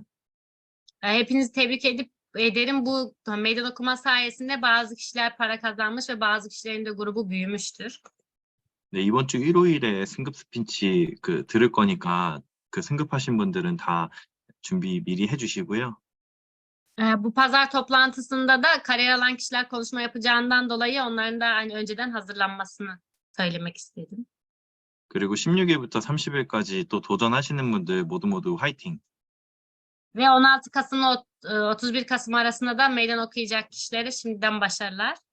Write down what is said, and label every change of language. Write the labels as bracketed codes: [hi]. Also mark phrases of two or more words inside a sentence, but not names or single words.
[tr] Hepinizi tebrik ederim. Bu meydan okuma sayesinde bazı kişiler para kazanmış ve bazı kişilerin de grubu büyümüştür. [ko] 네, 이번 주 일요일에 승급 스피치 들을 거니까 그 승급하신 분들은 다 준비 미리 해주시고요. [tr] Bu pazar toplantısında da kariyer alan kişiler konuşma yapacağından dolayı onların da hani önceden hazırlanmasını söylemek istedim. [ko] 그리고 16일부터 30일까지 또 도전하시는 분들 모두 화이팅! [tr] Ve 16 Kasım'la 31 Kasım arasında da meydan okuyacak kişilere şimdiden başarılar.